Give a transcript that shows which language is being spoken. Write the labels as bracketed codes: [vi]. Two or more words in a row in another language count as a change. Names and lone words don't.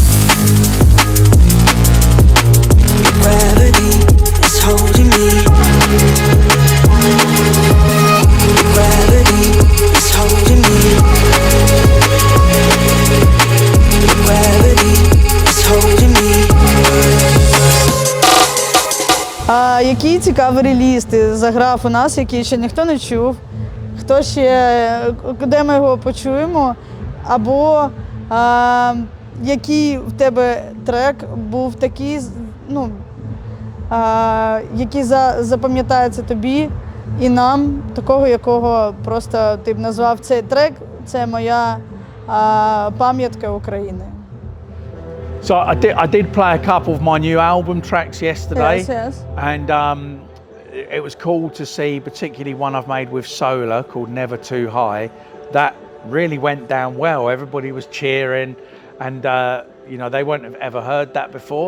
[en] Your gravity is holding me. Gravity is holding me. Gravity is holding me. [uk] Який цікавий реліз ти заграв у нас, який ще ніхто не чув? Хто ще, де ми його почуємо? Або який в тебе трек був такий, ну, який запам'ятається тобі і нам, такого, якого просто ти б назвав цей трек, це моя пам'ятка України. [en] So I did play a couple of my new album tracks yesterday. Yes. And it was cool to see, particularly one I've made with Solar called Never Too High. That really went down well. Everybody was cheering, and you know, they wouldn't have ever heard that before.